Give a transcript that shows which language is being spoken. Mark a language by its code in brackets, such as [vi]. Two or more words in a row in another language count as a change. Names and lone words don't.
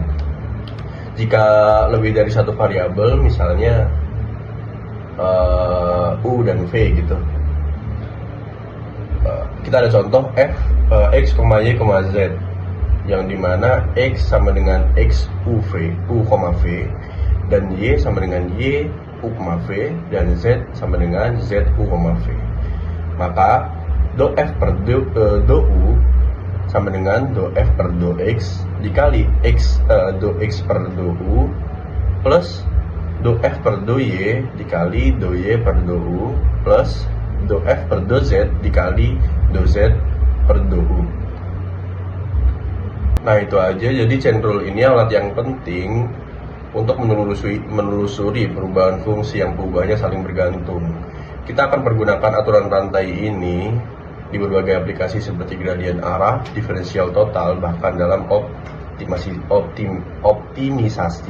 [id] Jika lebih dari satu variabel, misalnya u dan v gitu, kita ada contoh x, y, z, yang dimana x sama dengan x u, v, dan y sama dengan y u, v, dan z sama dengan z u, v. Maka do f per do u sama dengan do f per do x dikali do x per do u plus do f per do y dikali do y per do u plus do f per do z dikali do z per do u. Nah, itu aja. Jadi [en] chain rule [id] ini alat yang penting untuk menelusuri perubahan fungsi yang perubahannya saling bergantung. Kita akan pergunakan aturan rantai ini di berbagai aplikasi seperti gradien arah, diferensial total, bahkan dalam optimisasi.